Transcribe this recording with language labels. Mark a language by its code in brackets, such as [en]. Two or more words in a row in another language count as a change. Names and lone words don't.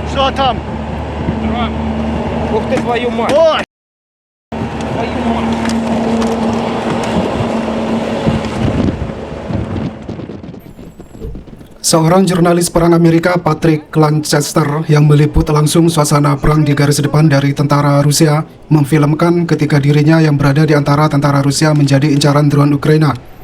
[ru] там? Ух ты, твою мать! Ой! Твою мать! [id] Seorang jurnalis perang Amerika, Patrick Lancaster, yang meliput langsung suasana perang di garis depan dari tentara Rusia, memfilmkan ketika dirinya yang berada di antara tentara Rusia menjadi incaran drone Ukraina.